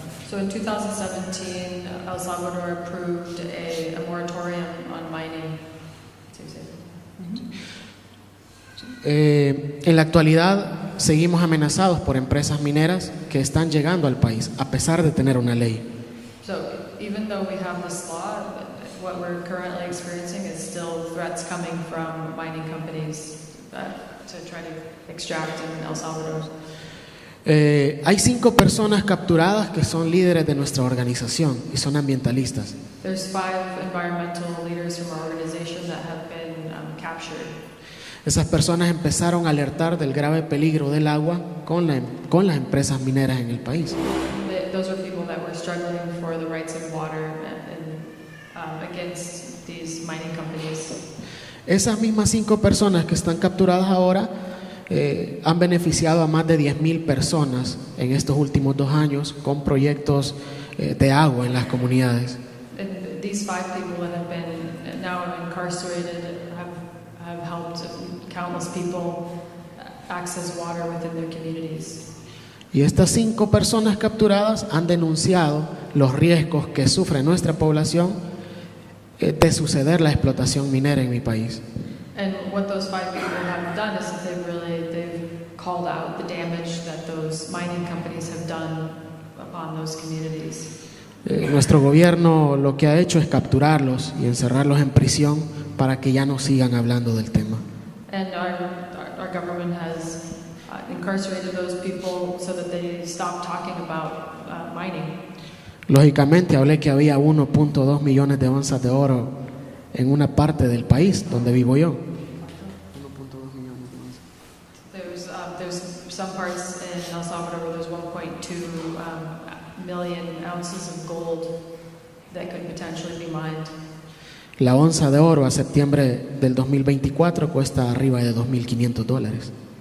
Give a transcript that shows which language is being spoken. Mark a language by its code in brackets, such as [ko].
[en] So in 2017, El Salvador approved a moratorium on mining. [es] En la actualidad seguimos amenazados por empresas mineras que están llegando al país a pesar de tener una ley. [en] So even though we have this law, what we're currently experiencing is still threats coming from mining companies to try to extract in El Salvador. [es] Hay 5 personas capturadas que son líderes de nuestra organización y son ambientalistas. [en] There's 5 environmental leaders from our organization that have been captured. [es] Esas personas empezaron a alertar del grave peligro del agua con las empresas mineras en el país. [en] Those are people that were struggling for the rights of water and against these mining companies. [es] Esas mismas 5 personas que están capturadas ahora han beneficiado a más de 10,000 personas en estos últimos 2 años con proyectos de agua en las comunidades. [en] And these 5 people that have been now incarcerated have helped countless people access water within their communities. [es] Y estas 5 personas capturadas han denunciado los riesgos que sufre nuestra población de suceder la explotación minera en mi país. [en] And what those 5 people have done is that they've called out the damage that those mining companies have done upon those communities. [es] Nuestro gobierno lo que ha hecho es capturarlos y encerrarlos en prisión para que ya no sigan hablando del tema. [en] And our government has incarcerated those people so that they stop talking about mining. [es] Lógicamente hablé que había 1.2 millones de onzas de oro en una parte del país donde vivo yo. 1.2 millones de onzas. [en] There's some parts in El Salvador where there's 1.2 million ounces of gold that could potentially be mined. [es] La onza de oro a septiembre del 2024 cuesta arriba de $2,500.